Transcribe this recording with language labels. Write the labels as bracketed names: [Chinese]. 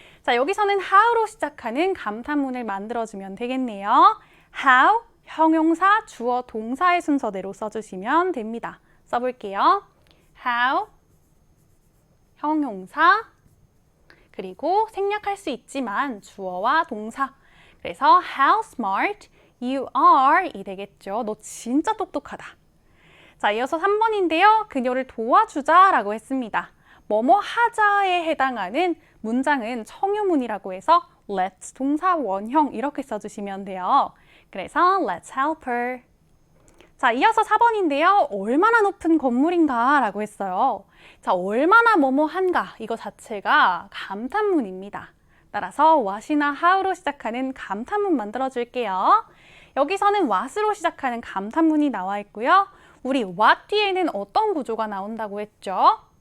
[Korean] 자, 여기서는 how로 시작하는 감탄문을 만들어주면 되겠네요. how, 형용사, 주어, 동사의 순서대로 써주시면 됩니다. 써볼게요. how, 형용사, 그리고 생략할 수 있지만 주어와 동사. 그래서 [English] how smart you are [Korean] 이 되겠죠. 너 진짜 똑똑하다. 자, 이어서 3번인데요. 그녀를 도와주자 라고 했습니다. 뭐뭐 하자에 해당하는 문장은 청유문이라고 해서 let's 동사 원형 이렇게 써주시면 돼요. 그래서 [English] let's help her. [Korean] 자, 이어서 4번인데요. 얼마나 높은 건물인가 라고 했어요. 자, 얼마나 뭐뭐한가 이거 자체가 감탄문입니다. 따라서 what이나 how로 시작하는 감탄문 만들어줄게요. 여기서는 what으로 시작하는 감탄문이 나와 있고요. 우리 what 뒤에는 어떤 구조가 나온다고 했죠?